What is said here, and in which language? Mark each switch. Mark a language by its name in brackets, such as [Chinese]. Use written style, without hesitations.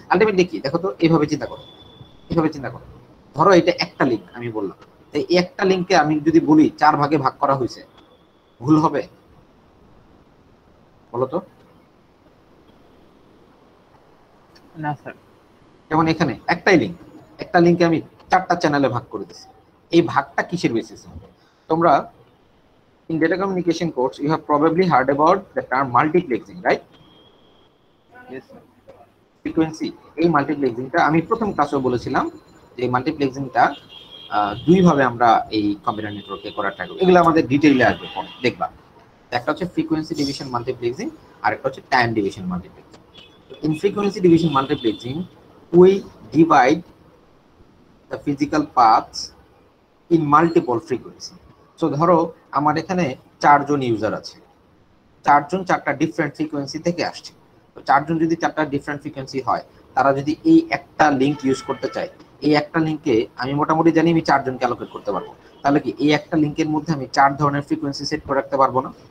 [Bangla] Ultimately কি দেখো তো, এইভাবে চিন্তা করো, ধরো এটা একটা লিংক আমি বললাম, এই একটা লিংকে আমি যদি বলি 4 ভাগে ভাগ করা হয়েছে, ভুল হবে বলো তো? না স্যার। যেমন এখানে একটা লিংকে আমি 4টা চ্যানেলে ভাগ করে দিয়েছি, এই ভাগটা কিসের বেসিসে? তোমরা [English] in data communication course you have probably heard about the term multiplexing, right? Yes sir. [Bangla] Frequency, এই মাল্টিপ্লেক্সিংটা আমি প্রথম ক্লাসে বলেছিলাম যে মাল্টিপ্লেক্সিংটা 2 ভাবে আমরা এই কম্পিউটার নেটওয়ার্কে করার ট্রাই করব। এগুলো আমাদের ডিটেইলে আসবে পরে দেখবা। একটা হচ্ছে ফ্রিকোয়েন্সি ডিভিশন মাল্টিপ্লেক্সিং, আর একটা হচ্ছে time division multiplexing. [English] In frequency division multiplexing we divide the physical paths in multiple frequency. [Bangla] So ধরো আমার এখানে 4 জন ইউজার আছে, 4 জন 4টা ডিফারেন্ট ফ্রিকোয়েন্সি থেকে আসছে। তো 4 জন যদি 4টা ডিফারেন্ট ফ্রিকোয়েন্সি হয়, তারা যদি এই একটা লিংক ইউজ করতে চায়, এই একটা লিংকে আমি মোটামুটি জানি আমি 4 জনকে অ্যালোকেট করতে পারবো, তাহলে কি এই একটা লিংকের মধ্যে আমি 4 ধরনের ফ্রিকোয়েন্সি সেট করে রাখতে পারবো না?